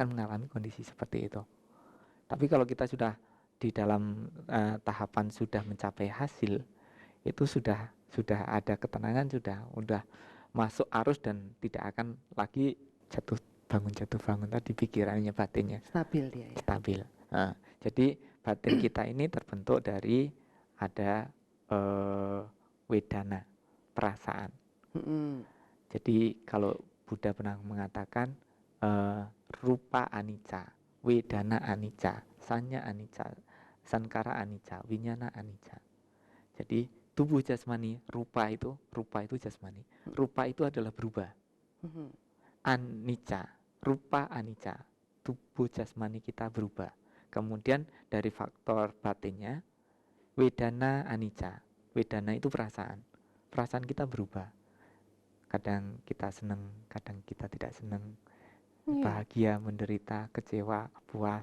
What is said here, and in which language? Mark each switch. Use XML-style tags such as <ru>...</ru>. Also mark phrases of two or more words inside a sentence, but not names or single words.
<id>akan mengalami kondisi seperti itu. Tapi kalau kita sudah di dalam tahapan sudah mencapai hasil, itu sudah ada ketenangan, sudah masuk arus dan tidak akan lagi jatuh bangun tadi pikirannya, batinnya Stabil dia ya. stabil. Jadi batin kita ini terbentuk dari ada wedana, perasaan. Mm-mm. Jadi kalau Buddha pernah mengatakan</id> <pi>rupa anicca, wedana anicca, sanya anicca, sankara anicca, winyana anicca.</pi> <id>Jadi tubuh jasmani, rupa itu jasmani. Rupa itu adalah berubah. Mhm.</id> <pi>Anicca, rupa anicca,</pi> <id>tubuh jasmani kita berubah. Kemudian dari faktor batinnya,</id> <pi>wedana anicca.</pi> <id>Wedana itu perasaan. Perasaan kita berubah. Kadang kita senang, kadang kita tidak senang. Iya, Bahagia, menderita, kecewa, puas,</id>